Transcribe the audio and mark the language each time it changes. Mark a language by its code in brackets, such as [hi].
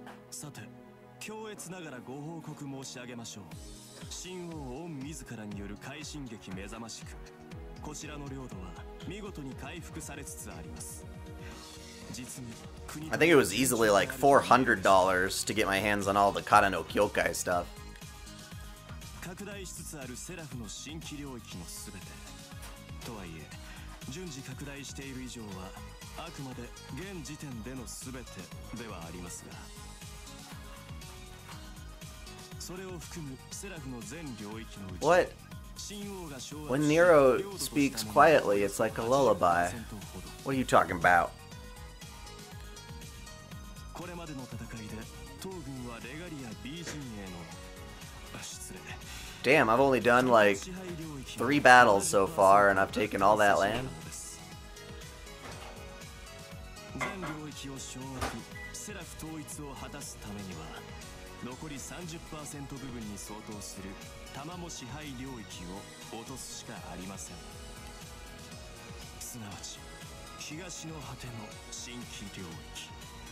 [ja] さて、強烈ながらご報告申し上げましょう。神王御自らによる快進撃目覚ましく、こちらの領土は見事に回復されつつあります。 [en] I think it was easily like $400 to get my hands on all the Kata no Kyokai stuff. [ja] 拡大しつつあるセラフの新規領域のすべてとはいえ、順次拡大している以上はあくまで現時点でのすべてではありますが、それを含むセラフの全領域のうち [en] What? When Nero speaks quietly, it's like a lullaby. What are you talking about? [ja] これまでの戦いで東軍はレガリア B 陣営の失礼 [en] Damn, I've only done like 3 battles so far and I've taken all that land. [ja] 全領域を掌握、セラフ統一を果たすためには残り 30% 部分に相当する玉も支配領域を落とすしかありません。すなわち東の果ての新規領域。